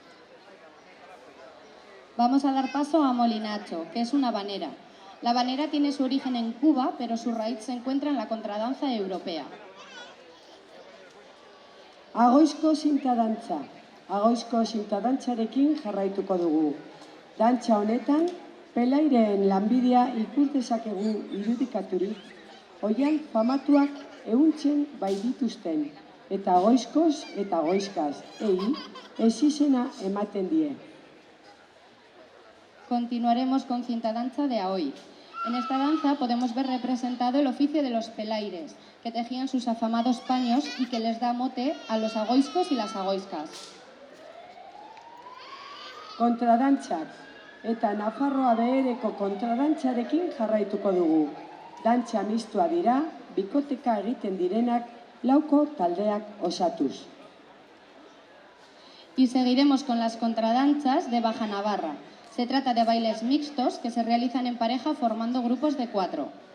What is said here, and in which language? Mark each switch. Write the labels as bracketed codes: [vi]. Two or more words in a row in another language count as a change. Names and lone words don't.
[es] Vamos a dar paso a Molinacho, que es una habanera. La habanera tiene su origen en Cuba, pero su raíz se encuentra en la contradanza europea. [eu] Agoizko zintadantza. Agoizko zintadantzarekin jarraituko dugu. Dantza honetan, pelaireen lanbidea ikus dezakegu irudikaturik, oihan famatuak ehuntzen bai dituzten, eta goizkoz eta goizkaz, ezizena ematen die. [es] Continuaremos con cintadanza de Ahoy. En esta danza podemos ver representado el oficio de los pelaires, que tejían sus afamados paños y que les da mote a los agoizcos y las agoizcas. [eu] Kontradantzak eta Nafarroa behereko kontradantzarekin jarraituko dugu. Dantza mistua dira, bikoteka egiten direnak lauko taldeak osatuz. [es] Y seguiremos con las contradanzas de Baja Navarra. Se trata de bailes mixtos que se realizan en pareja formando grupos de 4.